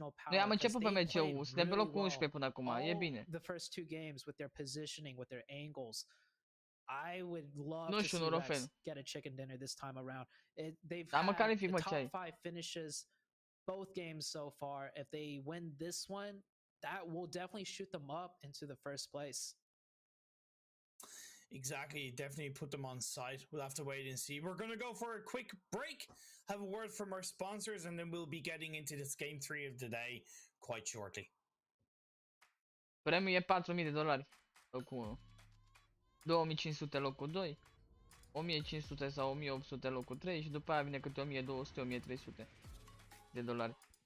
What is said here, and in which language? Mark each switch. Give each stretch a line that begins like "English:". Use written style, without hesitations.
Romanian: Noi am început pe Pmco, suntem pe locul 11 până acum, e bine.
English: The first 2 games with their positioning, with their angles, I would love to see Rex get a chicken dinner this time around. They've had the top 5 finishes both games so far. If they win this one, that will definitely shoot them up into the first place. Exactly, definitely put them on site. We'll have to wait and see. We're going to go for a quick break, have a word from our sponsors, and then we'll be getting into this game 3 of the day quite shortly.
Romanian: Premiul e $4.000, locul 1. 2500 locul 2, 1500 sau 1800 locul 3 și după aia vine câte 1200-1300 de dolari.